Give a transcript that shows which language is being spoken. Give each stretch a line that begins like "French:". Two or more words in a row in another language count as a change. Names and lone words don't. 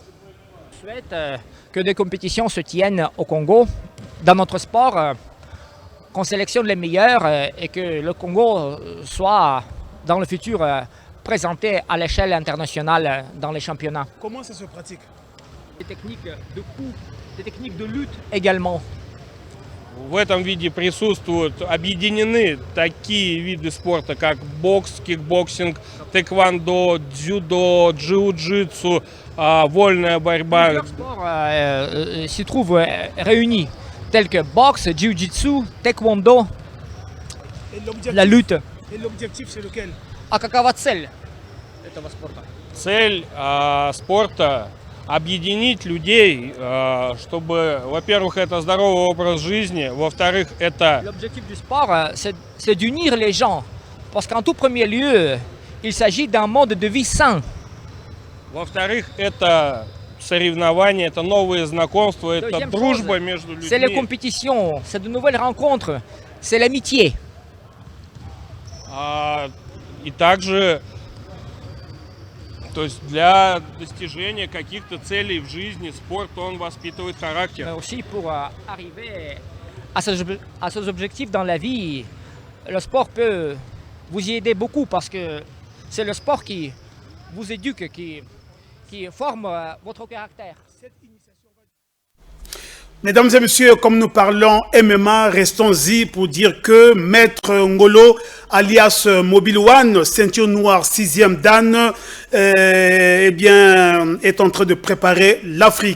French: Je souhaite que des compétitions se tiennent au Congo, dans notre sport, qu'on sélectionne les meilleurs et que le Congo soit dans le futur présenté à l'échelle internationale dans les championnats. Comment ça se pratique? Des techniques de coup, des techniques de lutte également.
Russian: В этом виде присутствуют, объединены такие виды спорта, как бокс, кикбоксинг, тэквондо, дзюдо, джиу-джитсу, вольная борьба.
French: Plusieurs sports s'y trouvent réunis, tels que boxe, jiu-jitsu, taekwondo, la lutte. Et l'objectif, c'est lequel?
Russian: А какова цель этого спорта? Цель спорта – объединить людей, чтобы, во-первых, это здоровый образ жизни, во-вторых, это…
French: L'objectif du sport, c'est d'unir les gens, parce qu'en tout premier lieu, il s'agit d'un mode de vie sain.
Russian: Во-вторых, это соревнования, это новые знакомства, это дружба между людьми.
French: C'est les compétitions, c'est de nouvelles rencontres, c'est l'amitié.
Russian: И также, то есть для достижения каких-то целей в жизни, спорт, он воспитывает характер.
French: Mais aussi pour arriver à ces objectifs dans la vie, le sport peut vous y aider beaucoup parce que c'est le sport qui vous éduque, qui forme votre caractère. Mesdames et messieurs, comme nous parlons MMA, restons-y pour dire que Maître Ngolo, alias Mobile One, ceinture noire 6e Dan, est en train de préparer l'Afrique.